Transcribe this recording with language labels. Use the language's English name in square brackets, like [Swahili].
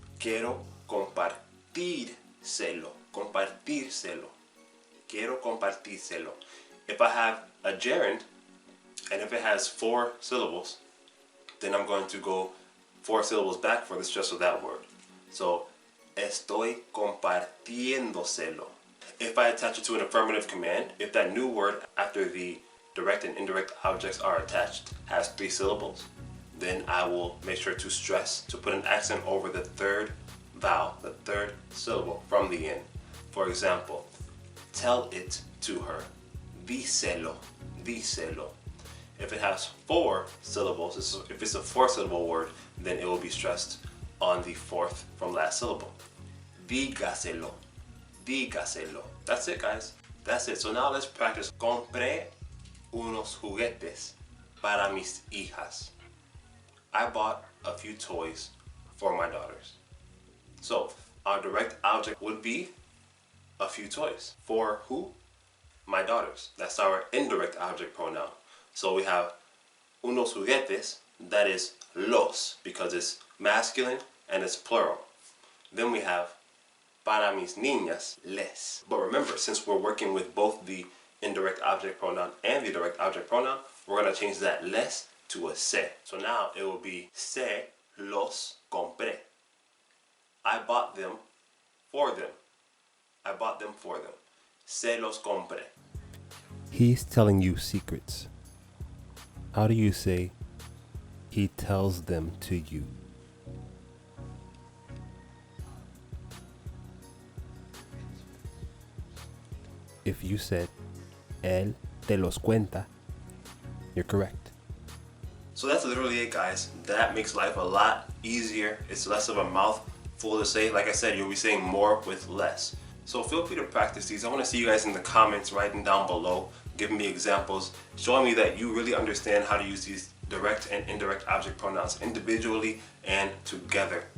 [Spanish] Quiero compartírselo. Compartírselo. Quiero compartírselo. [English] If I have a gerund, and if it has 4 syllables, then I'm going to go 4 syllables back for the stress of that word. So, [Spanish] estoy compartiéndoselo. [English] If I attach it to an affirmative command, if that new word after the direct and indirect objects are attached has 3 syllables, then I will make sure to stress, to put an accent over the 3rd vowel, the 3rd syllable from the end. For example, tell it to her. [Spanish] Díselo, díselo. [English] If it has 4 syllables, if it's a 4-syllable word, then it will be stressed on the 4th from last syllable. [Spanish] Dígaselo, dígaselo. [English] That's it, guys. That's it. So now let's practice. [Spanish] Compré unos juguetes para mis hijas. [English] I bought a few toys for my daughters. So our direct object would be a few toys. For who? My daughters. That's our indirect object pronoun. So we have [Spanish] unos juguetes, [English] that is los, because it's masculine and it's plural. Then we have [Spanish] para mis niñas, les. [English] But remember, since we're working with both the indirect object pronoun and the direct object pronoun, we're going to change that les to a se. So now it will be [Spanish] se los compré. [English] I bought them for them. I bought them for them. [Spanish] Se los compré. [English] He's telling you secrets. How do you say he tells them to you? If you said [Spanish] él te los cuenta, [English] you're correct. So that's literally it, guys. That makes life a lot easier. It's less of a mouthful to say. Like I said, you'll be saying more with less. So feel free to practice these. I want to see you guys in the comments writing down below, giving me examples, showing me that you really understand how to use these direct and indirect object pronouns individually and together.